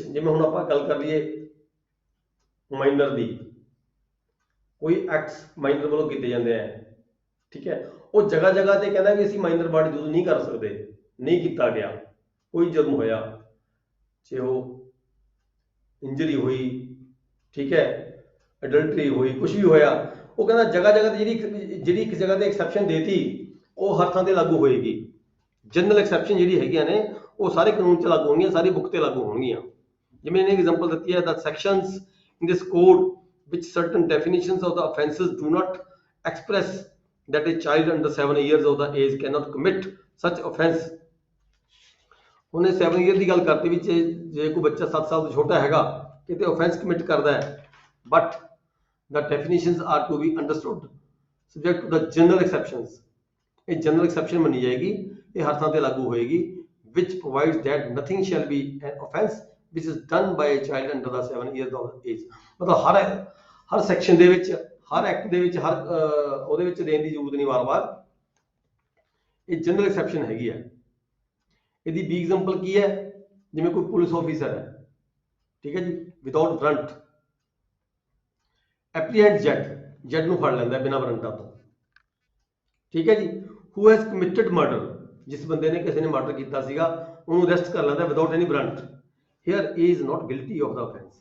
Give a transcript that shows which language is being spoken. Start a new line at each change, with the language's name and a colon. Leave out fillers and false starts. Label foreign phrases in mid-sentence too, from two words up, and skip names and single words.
Punjabi: ਜਿਵੇਂ ਹੁਣ ਆਪਾਂ ਗੱਲ ਕਰ ਲਈਏ ਮਾਈਨਰ ਦੀ, ਕੋਈ ਐਕਟਸ ਮਾਈਨਰ ਵੱਲੋਂ ਕੀਤੇ ਜਾਂਦੇ ਆ, ਠੀਕ ਹੈ, ਉਹ ਜਗ੍ਹਾ ਜਗ੍ਹਾ ਤੇ ਕਹਿੰਦਾ ਵੀ ਅਸੀਂ
English: minor word
Punjabi: ਯੂਜ਼ ਨਹੀਂ ਕਰ ਸਕਦੇ, ਨਹੀਂ ਕੀਤਾ ਗਿਆ, ਕੋਈ ਜੁਰਮ ਹੋਇਆ, ਚਾਹੇ ਉਹ ਇੰਜਰੀ ਹੋਈ, ਠੀਕ ਹੈ, ਅਡਲਟਰੀ ਹੋਈ, ਕੁਝ ਵੀ ਹੋਇਆ, ਉਹ ਕਹਿੰਦਾ ਜਗ੍ਹਾ ਜਗ੍ਹਾ ਤੇ ਜਿਹੜੀ ਇੱਕ ਜਗ੍ਹਾ ਤੇ ਐਕਸੈਪਸ਼ਨ ਦੇਤੀ ਉਹ ਹਰ ਥਾਂ ਤੇ ਲਾਗੂ ਹੋਏਗੀ।
English: general exception
Punjabi: ਜਿਹੜੀ ਹੈਗੀਆਂ ਨੇ ਉਹ ਸਾਰੇ ਕਾਨੂੰਨ 'ਚ ਲਾਗੂ ਹੋਣਗੀਆਂ, ਸਾਰੀ ਬੁੱਕ ਤੇ ਲਾਗੂ ਹੋਣਗੀਆਂ। ਜਿਵੇਂ ਇਹਨੇ ਐਗਜ਼ਾਮਪਲ ਦਿੱਤੀ ਹੈ,
English: the sections in this code which certain definitions of the offences do not express that a child under 7 years of the age cannot commit such offence।
Punjabi: ਉਹਨੇ 7 ਈਅਰ ਦੀ ਗੱਲ ਕਰਤੀ ਵੀ ਜੇ ਕੋਈ ਬੱਚਾ 7 ਸਾਲ ਤੋਂ ਛੋਟਾ ਹੈਗਾ ਕਿਤੇ
English: offense commit
Punjabi: ਕਰਦਾ ਹੈ,
English: but the definitions are to be understood subject to the general exceptions।
Punjabi: ਇਹ
English: general exception
Punjabi: ਮੰਨੀ ਜਾਏਗੀ, ਇਹ ਹਰ ਥਾਂ ਤੇ ਲਾਗੂ ਹੋਏਗੀ,
English: which provides that nothing shall be an offence which is done by a child under the 7 years of age।
Punjabi: ਮਤਲਬ ਹਰ ਸੈਕਸ਼ਨ ਦੇ ਵਿੱਚ, ਹਰ ਐਕਟ ਦੇ ਵਿੱਚ, ਹਰ ਉਹਦੇ ਵਿੱਚ ਦੇਣ ਦੀ ਜ਼ਰੂਰਤ ਨਹੀਂ ਵਾਰ-ਵਾਰ, ਇਹ
English: general exception
Punjabi: ਹੈਗੀ ਹੈ। ਇਹਦੀ ਬੀ ਐਗਜ਼ਾਮਪਲ ਕੀ ਹੈ, ਜਿਵੇਂ ਕੋਈ
English: police officer
Punjabi: ਹੈ, ਠੀਕ ਹੈ ਜੀ,
English: without warrant apprehend Z
Punjabi: ਨੂੰ ਫੜ ਲੈਂਦਾ ਬਿਨਾਂ ਵਾਰੰਟਾਂ ਤੋਂ, ਠੀਕ ਹੈ ਜੀ,
English: who has committed murder,
Punjabi: ਜਿਸ ਬੰਦੇ ਨੇ ਕਿਸੇ ਨੇ ਮਰਡਰ ਕੀਤਾ ਸੀਗਾ ਉਹਨੂੰ ਅਰੈਸਟ ਕਰ ਲੈਂਦਾ
English: without any warrant, here is not guilty of the offence.